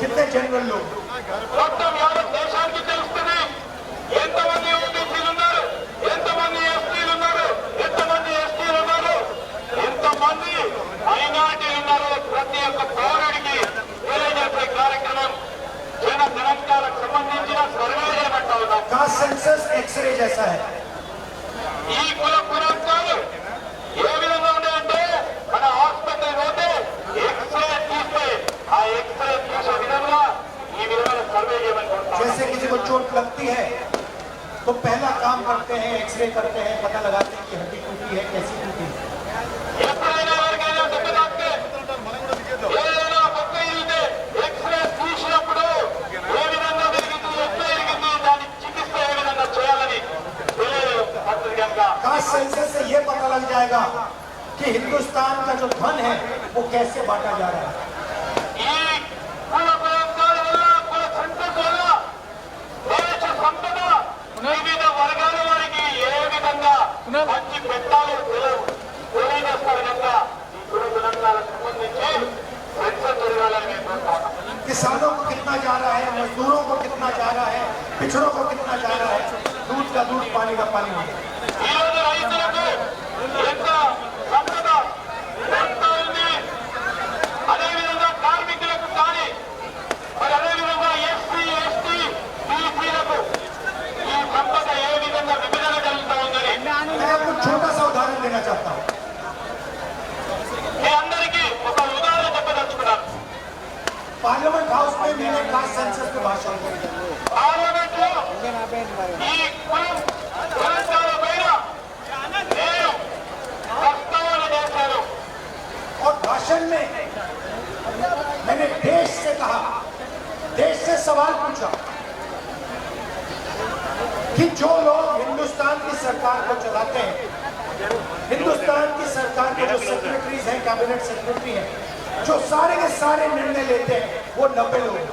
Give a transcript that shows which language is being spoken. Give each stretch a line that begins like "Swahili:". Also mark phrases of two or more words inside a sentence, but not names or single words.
Hindi: जनरल लोग।
Telugu: మొత్తం యావత్ దేశానికి తెలుస్తుంది ఎంతమంది ఓబీసీలు ఉన్నారు, ఎంతమంది ఎస్టీలు ఉన్నారు, ఎంతమంది ఎస్టీలు ఉన్నారు, ఎంతమంది మైనారిటీలు ఉన్నారు. ప్రతి ఒక్క పౌరుడికి తెలియజేసే కార్యక్రమం జన గణాంకాలకు సంబంధించిన సర్వే చేయమంటా ఉన్నాం.
English: caste census
Hindi: एक्सरे जैसा है।
Telugu: ఈ కుల గణాంకాలు ఏ విధంగా ఉన్నాయంటే మన ఆసుపత్రి పోతే ఎక్స్రే తీస్తే ఆ ఎక్స్రే తీసే విధంగా ఈ విధమైన సర్వే చేయమని కోరుతాం.
Hindi: जैसे किसी को चोट लगती है तो पहला काम करते हैं, एक्सरे करते हैं, पता लगाते हैं कि हड्डी टूटी है, कैसी टूटी है।
Telugu: ఎప్పుడైనా ఎవరికైనా దెబ్బ తాకితే ఏదైనా పక్క ఇరిగితే ఎక్స్రే తీసినప్పుడు ఏ విధంగా జరిగింది, ఎట్లా జరిగింది, దాని చికిత్స ఏ విధంగా చేయాలని తెలియజేస్తుంది కనుక
English: caste census
Hindi: से ये पता लग जाएगा कि हिंदुस्तान का जो धन है वो कैसे बांटा जा रहा है।
Telugu: ఈ కుల గణాంకాల వల్ల, కుల సెన్సస్ వల్ల దేశ సంపద వివిధ వర్గాల వారికి ఏ విధంగా పంచి పెట్టాలో తెలియజేస్తారు కనుక ఈ కుల గణాంకాలకు సంబంధించి సెన్సస్ జరగాలని మేము కోరుతాం.
Hindi: किसानों को कितना जा रहा है, मजदूरों को कितना जा रहा है, पिछड़ों को कितना जा रहा है, दूध का दूध पानी का पानी हो।
Telugu: ఈ రోజు రైతులకు ఎంత సంపద ఎంత ఉంది, అదేవిధంగా కార్మికులకు కానీ, మరి అదేవిధంగా ఎస్సీ ఎస్టీ బీసీలకు ఈ సంపద ఏ విధంగా విభజన జరుగుతూ ఉందని
Hindi: मैं आपको छोटा सा उदाहरण देना चाहता हूँ।
Telugu: మీ అందరికీ ఒక ఉదాహరణ చెప్పదలుచుకున్నాను.
Hindi: पार्लियामेंट हाउस में मैंने
English: caste census
Hindi: पे भाषण दिया
Telugu: పార్లమెంట్ లో ఈ కులం గణాంకాల పైన నేను ప్రస్తావన చేశాను.
Hindi: और भाषण में मैंने देश से कहा, देश से सवाल पूछा कि जो लोग हिंदुस्तान की सरकार को चलाते हैं, हिंदुस्तान की सरकार के जो सेक्रेटरीज हैं,
English: cabinet secretary
Hindi: हैं, जो सारे के सारे निर्णय लेते हैं, वो 90 लोग हैं।